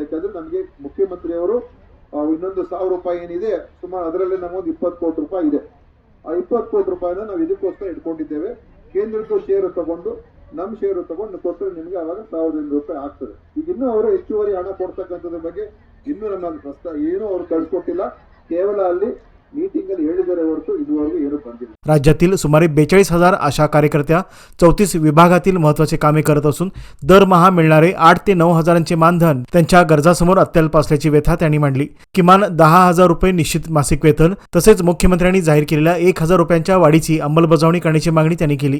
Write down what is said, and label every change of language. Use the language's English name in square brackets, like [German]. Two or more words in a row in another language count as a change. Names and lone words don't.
[Kannada] ಯಾಕಂದ್ರೆ ನಮಗೆ ಮುಖ್ಯಮಂತ್ರಿಯವರು ಇನ್ನೊಂದು 1,000 ರೂಪಾಯಿ ಏನಿದೆ ಸುಮಾರು ಅದರಲ್ಲಿ ನಮಗೊಂದು 20 ಕೋಟಿ ರೂಪಾಯಿ ಇದೆ. ಆ 20 ಕೋಟಿ ರೂಪಾಯಿನ ನಾವು ಇದಕ್ಕೋಸ್ಕರ ಇಟ್ಕೊಂಡಿದ್ದೇವೆ. ಕೇಂದ್ರದ್ದು ಶೇರು ತಗೊಂಡು ನಮ್ಮ ಶೇರು ತಗೊಂಡು ಕೊಟ್ಟರೆ ನಿಮ್ಗೆ ಅವಾಗ 1,000 ರೂಪಾಯಿ ಆಗ್ತದೆ. ಈಗ ಇನ್ನೂ ಅವರು ಹೆಚ್ಚುವರಿ ಹಣ ಕೊಡ್ತಕ್ಕಂಥದ್ರ ಬಗ್ಗೆ ಇನ್ನೂ ನಮ್ಮ ಪ್ರಸ್ತಾವ ಏನೂ ಅವರು ಕಳ್ಸಿಕೊಟ್ಟಿಲ್ಲ. ಕೇವಲ ಅಲ್ಲಿ मीटिंग [Marathi] राज्यातील सुमारे 42,000 आशा कार्यकर्त्या 34 विभागातील महत्त्वाचे कामे करत असून दरमहा मिळणारे 8 ते 9 हजारांचे मानधन त्यांच्या गरजांसमोर अत्यल्प असल्याची व्यथा त्यांनी मांडली. किमान 10,000 रुपये निश्चित मासिक वेतन तसेच मुख्यमंत्र्यांनी जाहीर केलेल्या 1,000 रुपयांच्या वाढीची अंमलबजावणी करण्याची मागणी त्यांनी केली.